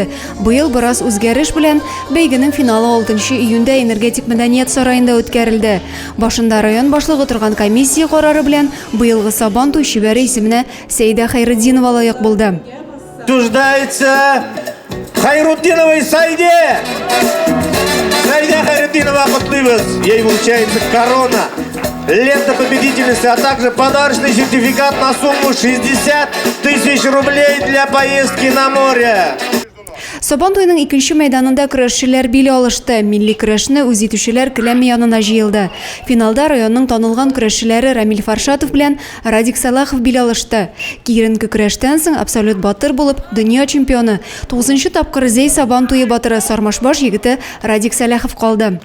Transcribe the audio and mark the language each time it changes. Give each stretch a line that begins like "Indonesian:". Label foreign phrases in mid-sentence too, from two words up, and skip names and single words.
Tatar: Быел бераз үзгәреш белән бәйгенең финалы 6 июньдә энергетик мәдәният сараенда үткәрелде. Башында район башлыгы торган комиссия карары белән быелгы Сабан туй шибәре исеменә Сәйдә Хайретдинова лаек булды.
Russian: Утверждается Хайрутдиновой Сәйдә.
Tatar: Сәйдә Хайретдинова котлыйбыз.
Russian: Ей вручается корона, лента победительницы, а также подарочный сертификат на сумму 60 тысяч рублей для поездки на море.
Tatar: Сабан туйның икенче мәйданында көрәшчеләр биле алышты. Милли көрәшне үз итүчеләр келәм янына җыелды. Финалда районның танылган көрәшчеләре Рамил Фаршатов белән Радик Салахов биле алышты. Киеренке көрәштән соң абсолют батыр булып дөнья чемпионы 9нчы тапкыр Зей Сабан туе батыры Сармашбаш егете Радик Салахов калды.